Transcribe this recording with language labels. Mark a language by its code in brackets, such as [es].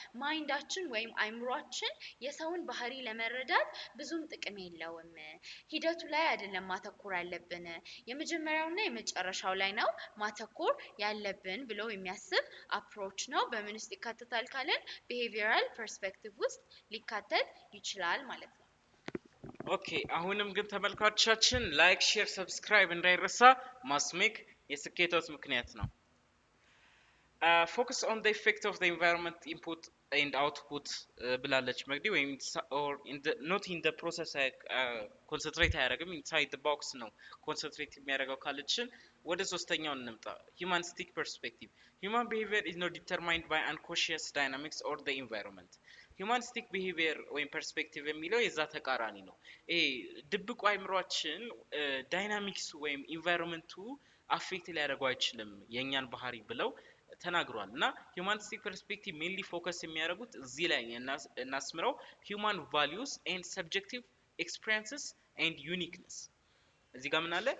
[am] ማይንዳችን ወይም አይምሯችን የሰውን ባህሪ ለመረዳት ብዙም ጥቅም የለውም። ሂደቱ ላይ አይደለም ማተኮር ያለብን፣ የመጀመሪያውና የመጨረሻው ላይ ነው ማተኮር ያለብን ብሎ የሚያስብ አፕሮች ነው። በምን ውስጥ ይካተታል ካለን [en] behavioral perspective [am] ውስጥ ሊካተት ይችላል ማለት ነው። ኦኬ አሁንም ግን ተመልካቾቻችን ላይክ፣ ሼር፣ ሰብስክራይብ እንዳይረሳ። ማስሜክ የስኬቶት ምክንያት ነው። [en] focus on the effect of the environment input and output [am] ብላለች መግዲ ወይም [en] or not in the process [am] ኮንሰንትሬት አያደርግም [en] inside the box [am] ነው ኮንሰንትሬት የሚያደርገው ካለችን ወደ ሶስተኛው እንምጣ። [en] humanistic perspective human behavior is not determined by unconscious dynamics or the environment. [am] humanistic behavior ወይም perspective የሚለው የዛ ተቃራኒ ነው። ድብቁ አይምሮአችን ዳይናሚክስ ወይም ኢንቫይሮንመንቱ አፌክት ሊያደርገው አይችልም የኛን ባህሪ ብለው ተናግሯል። እና [en] humanistic perspective mainly focus [am] የሚያደርጉት እዚህ ላይ እናስምረው [en] human values and subjective experiences and uniqueness። [am] እዚህ ጋር ምን አለ?